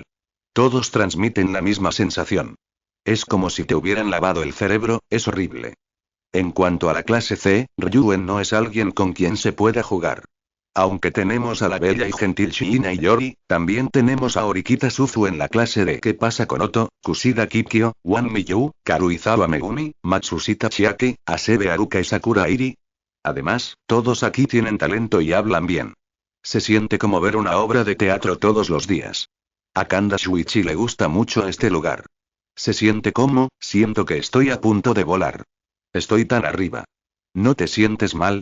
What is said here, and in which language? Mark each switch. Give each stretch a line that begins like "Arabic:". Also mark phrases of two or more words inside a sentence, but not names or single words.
Spanish: Todos transmiten la misma sensación. Es como si te hubieran lavado el cerebro, es horrible. En cuanto a la clase C, Ryuen no es alguien con quien se pueda jugar. Aunque tenemos a la bella y gentil Shiina Yori, también tenemos a Orikita Suzu en la clase D. ¿Qué pasa con Oto, Kushida Kikyo, Wan Miyu, Karuizawa Megumi, Matsushita Chiaki, Asebe Haruka y Sakura Iri? Además, todos aquí tienen talento y hablan bien. Se siente como ver una obra de teatro todos los días. A Kanda Shuichi le gusta mucho este lugar. Se siente como, siento que estoy a punto de volar. Estoy tan arriba. ¿No te sientes mal?